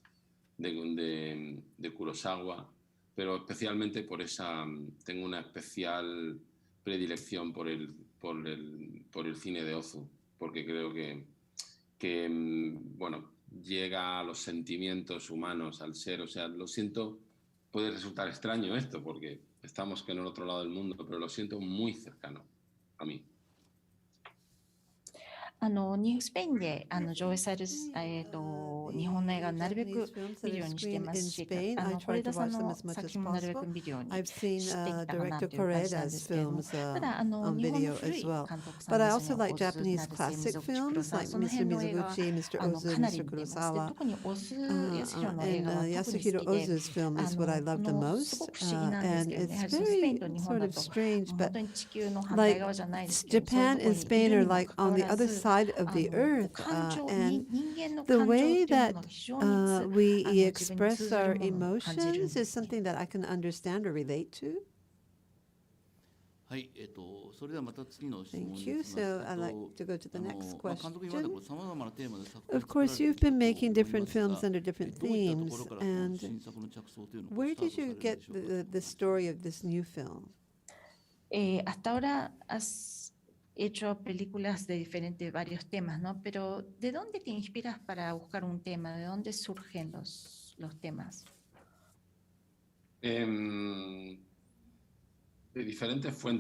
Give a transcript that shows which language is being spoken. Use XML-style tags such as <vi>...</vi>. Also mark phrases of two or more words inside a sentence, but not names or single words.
<es>de Kurosawa, pero especialmente por esa, tengo una especial predilección por el cine de Ozu, porque creo que bueno, llega a los sentimientos humanos, al ser, o sea, lo siento, puede resultar extraño esto, porque estamos que en el otro lado del mundo, pero lo siento muy cercano a mí.</es> <ja>スペインで上映される日本の映画をなるべく見るようにしてますし、是枝さんの作品もなるべく見るようにしていきたかなという感じなんですけれども、ただ日本の古い監督さんですね、オズナとか水口さん、その辺の映画はかなり見てます。で、特にオズ康弘の映画は特に好きで、すごく不思議なんですけどね、やはりスペインと日本だと本当に地球の反対側じゃないですけど、そういうところにいるにもかかわらず、</ja> <en>of the earth, and the way that we express our emotions is something that I can understand or relate to. Thank you. So I'd like to go to the next question. Of course, you've been making different films under different themes, and where did you get the story of this new film?</en> <es>Hasta ahora has hecho películas de varios temas, ¿no? Pero ¿de dónde te inspiras para buscar un tema? ¿De dónde surgen los temas? De diferentes fuentes.</es>